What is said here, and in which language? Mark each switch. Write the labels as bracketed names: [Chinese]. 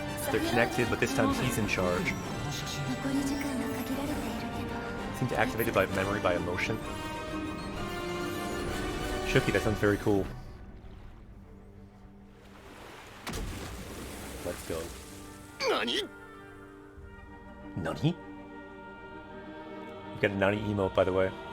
[English] They're connected, but this time he's in charge. [Japanese] 残り時間が限られているけど [English] Seems activated by memory, by emotion. Shuki, that sounds very cool. Let's go. [Japanese] 何 [English] Nani? You got a Nani emote, by the way.